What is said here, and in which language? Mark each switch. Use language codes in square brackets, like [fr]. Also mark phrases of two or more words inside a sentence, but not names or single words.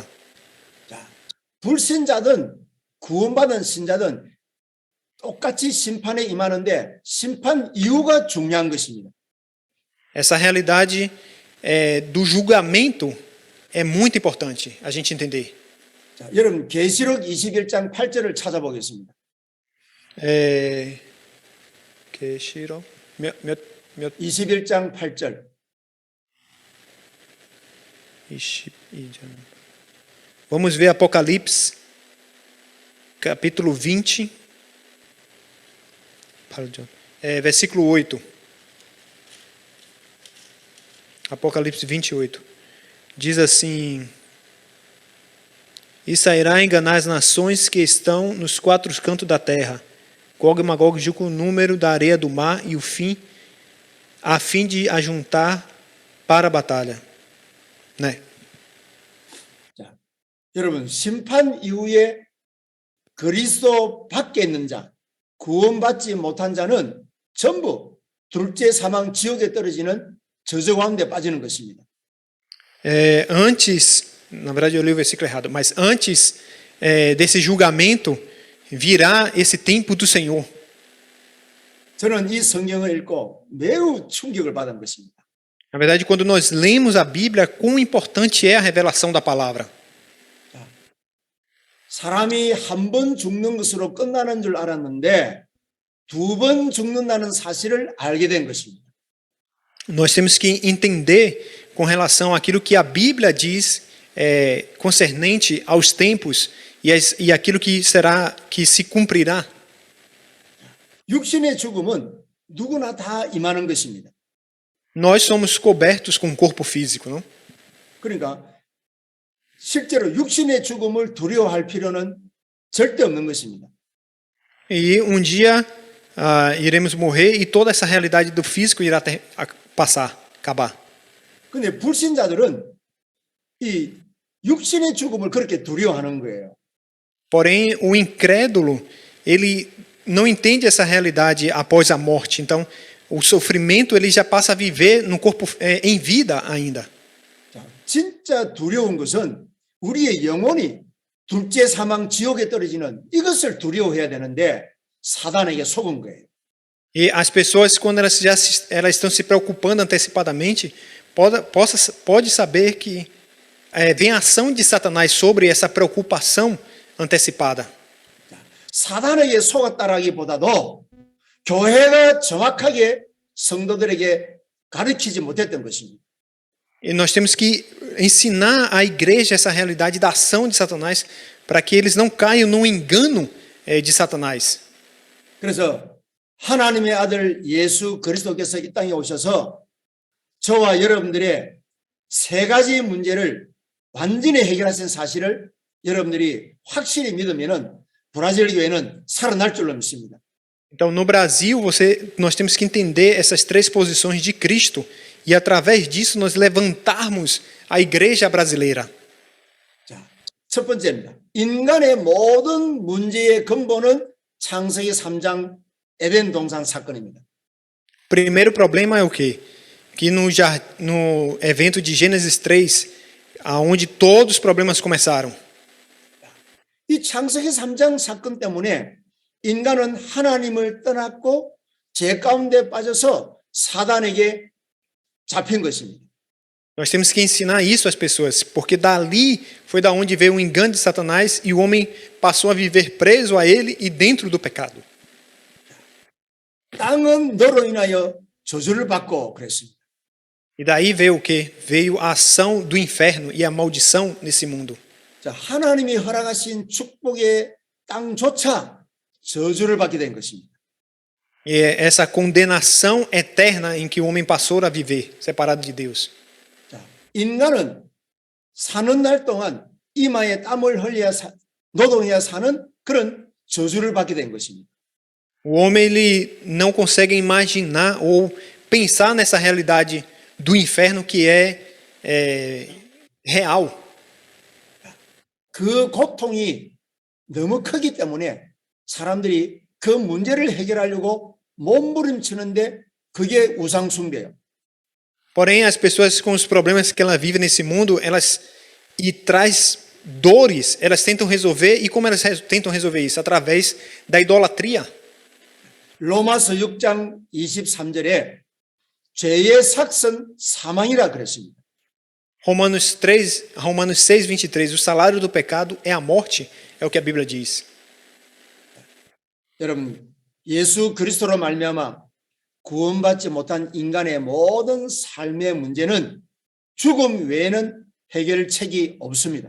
[ko] 자, 불신자든 구원받은 신자든 똑같이 심판에 임하는데 심판 이유가 중요한 것입니다. [pt] Essa realidade do julgamento é muito importante a gente entender. [ko] 자, 여러분 계시록 21장 8절을 찾아보겠습니다. 계시록 몇 21장 8절. 22장. [pt] Vamos ver Apocalipse, capítulo 20, versículo 8. Apocalipse 28. Diz assim: E sairá enganar as nações que estão nos quatro cantos da terra, Gog e Magog, junto com o número da areia do mar e o fim, a fim de ajuntar para a batalha. [ko] 네. 자, 여러분 심판 이후에 그리스도 밖에 있는 자, 구원받지 못한 자는 전부 둘째 사망 지옥에 떨어지는 저주 가운데 빠지는 것입니다. [pt] Antes, na verdade eu li o versículo errado, mas antes desse julgamento virá esse tempo do Senhor. [ko] 저는 이 성경을 읽고 매우 충격을 받은 것입니다. [pt] Na verdade, quando nós lemos a Bíblia, quão importante é a revelação da palavra. [ko] 사람이 한 번 죽는 것으로 끝나는 줄 알았는데 두 번 죽는다는 사실을 알게 된 것입니다. [pt] Nós temos que entender com relação àquilo que a Bíblia diz concernente aos tempos e aquilo que se cumprirá. [ko] 육신의 죽음은 누구나 다 임하는 것입니다. [pt] Nós somos cobertos com um corpo físico, não? [ko] 그러니까 실제로 육신의 죽음을 두려워할 필요는 절대 없는 것입니다. [pt] E um dia iremos morrer e toda essa realidade do físico irá acabar. [ko] 근데 불신자들은 이 육신의 죽음을 그렇게 두려워하는 거예요. [pt] Porém, o incrédulo, ele não entende essa realidade após a morte. Então, o sofrimento ele já passa a viver no corpo em vida ainda. [ko] 자, 진짜 두려운 것은 우리의 영혼이 둘째 사망 지옥에 떨어지는 이것을 두려워해야 되는데 사단에게 속은 거예요. [pt] E as pessoas, quando elas estão se preocupando antecipadamente, pode saber que vem a ação de Satanás sobre essa preocupação antecipada. [ko] 사단에게 속았다라기보다도 교회가 정확하게 성도들에게 가르치지 못했던 것입니다. [pt] E nós temos que ensinar à igreja essa realidade da ação de Satanás para que eles não caiam no engano de Satanás. [ko] 그래서 하나님의 아들 예수 그리스도께서 이 땅에 오셔서 저와 여러분들의 세 가지 문제를 완전히 해결하신 사실을 여러분들이 확실히 믿으면은 브라질 교회는 살아날 줄로 믿습니다. [pt] Então, no Brasil, nós temos que entender essas três posições de Cristo e, através disso, nós levantarmos a igreja brasileira. [ko] 자, 첫 번째입니다. 인간의 모든 문제의 근본은 창세기 3장 에덴 동산 사건입니다. [pt] Primeiro problema é o quê? Que no evento de Gênesis 3, aonde todos os problemas começaram. [ko] 이 창세기 3장 사건 때문에 인간은 하나님을 떠났고 죄 가운데 빠져서 사단에게 잡힌 것입니다. [pt] Nós temos que ensinar isso às pessoas, porque dali foi da onde veio o engano de Satanás e o homem passou a viver preso a ele e dentro do pecado. [ko] 땅은 너로 인하여 저주를 받고 그랬습니다. [pt] E daí veio o quê? Veio a ação do inferno e a maldição nesse mundo. [ko] 자, 하나님이 허락하신 축복의 땅조차 저주를 받게 된 것입니다. [pt] E é essa condenação eterna em que o homem passou a viver, separado de Deus. [ko] 자, 인간은 사는 날 동안 이마에 땀을 흘려야 노동해야 사는 그런 저주를 받게 된 것입니다. [pt] O homem ele não consegue imaginar ou pensar nessa realidade do inferno que é real. [ko] 그 고통이 너무 크기 때문에 사람들이 그 문제를 해결하려고 몸부림치는데 그게 우상숭배예요. [pt] Porém, as pessoas com os problemas que ela vive nesse mundo, traz dores, elas tentam resolver. E como elas tentam resolver isso? Através da idolatria. [ko] 로마서 6장 23절에 죄의 삭은 사망이라 그랬습니다. [pt] Romanos 6:23, o salário do pecado é a morte, é o que a Bíblia diz. [ko] 여러분, 예수 그리스도로 말미암아 구원받지 못한 인간의 모든 삶의 문제는 죽음 외에는 해결책이 없습니다.